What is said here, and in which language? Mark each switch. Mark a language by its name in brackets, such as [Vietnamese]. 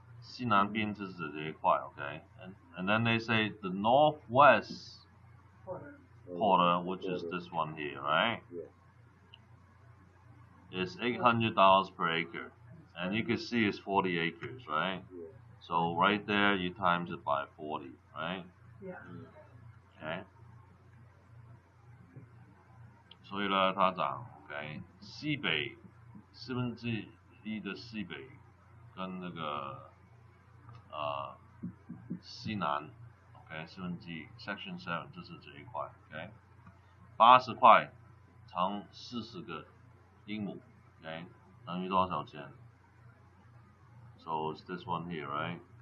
[Chinese] 西南边就是这一块 okay? [English] And then they say the northwest quarter, which is this one here, right? Yeah. Is $800 per acre. And you can see it's 40 acres, right? Yeah. So right there, you times it by 40, right? Yeah. Okay. [Chinese] 所以呢，它讲 OK 西北1/4的西北跟那个西南 OK 1/4 Section 7就是这一块 OK 80块乘40个英亩 OK 等于多少钱 ？ [English] So it's this one here, right?